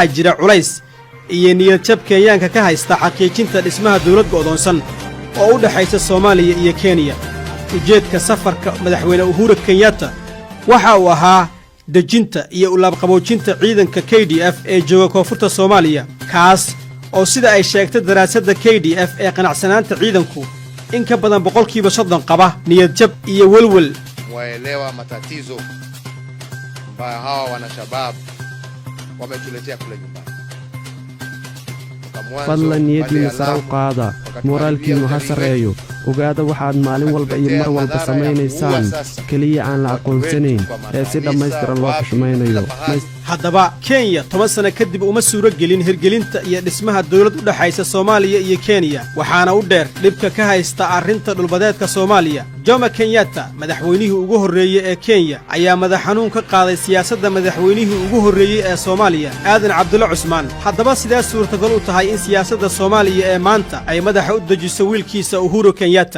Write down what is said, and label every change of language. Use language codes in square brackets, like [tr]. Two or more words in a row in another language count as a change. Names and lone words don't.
[so] jira culays iyo niyad jab Kenyaanka ka haysta xaqiijinta dhismaha dawlad go'doonsan oo u dhaxaysa Soomaaliya iyo Kenya ujeedka safarka madaxweyne Uhuru Kenyatta waxa uu ahaa dejinta iyo ulaabqaboojinta ciidanka KDF ee jooga koonfurta Soomaaliya kaas oo sida ay sheegtay daraasadda KDF ee qanacsanaanta ciidanku in ka badan 30% qaba niyad jab iyo walwal [sw] waelewa matatizo mbaya hawa wanashabab wametuletea kule nyumbani [so] fadlan niyadiina sare u qaada moraalkiinu ha sareeyo ogaada waxaad maalin walba iyo mar walba samaynaysaan kaliya aan la aqoonsanayn ee si dhammaystiran loo xushmaynayo haddaba Kenya 10 sano kadib uma suuro gelin hirgelinta iyo dhismaha dawlad u dhaxaysa Soomaaliya iyo Kenya waxaana u dheer dhibka ka haysta arrinta dhulbadeedka Soomaaliya Jomo Kenyatta madaxweynihii ugu horeeyay ee Kenya ayaa madax xanuun ka qaaday siyaasadda madaxweynihii ugu horeeyay ee Soomaaliya Aadan Cabdulla Cusmaan haddaba sidaas suurtagal u tahay in siyaasadda Soomaaliya ee maanta ay madaxa u dejiso wiilkiisa Uhuru Kenyatta